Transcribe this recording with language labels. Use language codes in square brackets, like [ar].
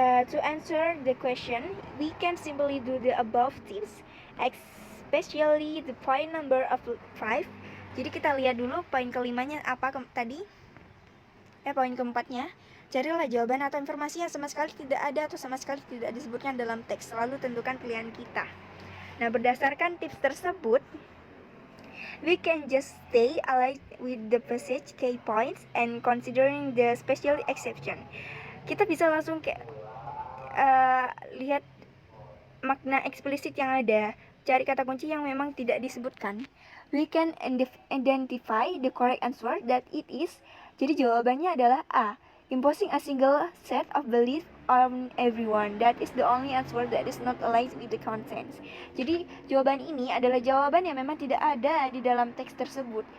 [en] To answer the question, we can simply do the above tips, especially the point number of 5. [id] Jadi kita lihat dulu poin kelimanya apa tadi. Poin keempatnya, carilah jawaban atau informasi yang sama sekali tidak ada atau sama sekali tidak disebutkan dalam teks, lalu tentukan pilihan kita. Nah, berdasarkan tips tersebut, [en] we can just stay aligned with the passage key points and considering the special exception. [id] Kita bisa langsung lihat makna eksplisit yang ada, cari kata kunci yang memang tidak disebutkan. [en] We can identify the correct answer that it is. [id] Jadi jawabannya adalah A. [en] Imposing a single set of belief on everyone. That is the only answer that is not aligned with the contents. [id] Jadi jawaban ini adalah jawaban yang memang tidak ada di dalam teks tersebut.